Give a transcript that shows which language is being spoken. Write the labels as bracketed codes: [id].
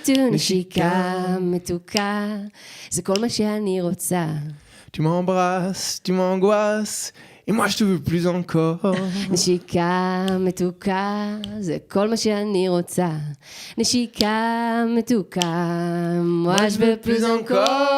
[he] נשיקה מתוקה, זה כל מה שאני רוצה. [fr] Tu m'embrasses, tu m'angoisses, et moi je te veux plus encore. [he] נשיקה מתוקה, זה כל מה שאני רוצה. נשיקה מתוקה, [fr] moi je veux plus encore.